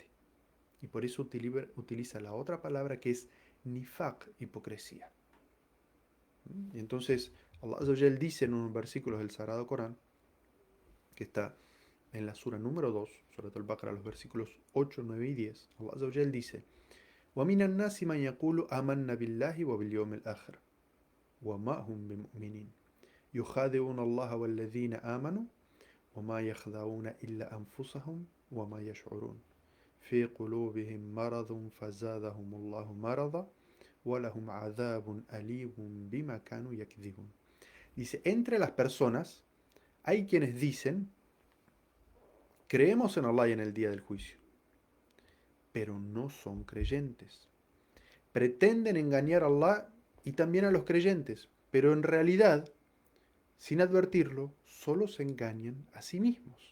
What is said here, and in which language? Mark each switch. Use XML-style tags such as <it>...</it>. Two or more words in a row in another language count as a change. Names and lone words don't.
<es>Y por eso utiliza la otra palabra que es nifaq, hipocresía. Y entonces</es> <ar>الله عز وجل</ar> <es>dice en unos versículos del Sagrado Corán, que está en la sura número 2, sobre todo el Baqarah, los versículos 8, 9 y 10,</es> <ar>الله عز وجل dice: وَمِنَ النَّاسِ مَنْ يَقُولُ آمَنَّا بِاللَّهِ وَبِالْيَوْمِ الْآخِرِ وَمَا هُمْ بِمُؤْمِنِينَ يُخَادِعُونَ اللَّهَ وَالَّذِينَ آمَنُوا وَمَا يَخْدَعُونَ إِلَّا أَنفُسَهُمْ وَمَا يَشْعُرُونَ في قلوبهم مرض فزادهم الله مرضا ولهم عذاب أليم بما كانوا يكذبون.</ar> <es>Dice, entre las personas hay quienes dicen, creemos en Allah y en el día del juicio, pero no son creyentes. Pretenden engañar a Allah y también a los creyentes, pero en realidad, sin advertirlo, solo se engañan a sí mismos.</es>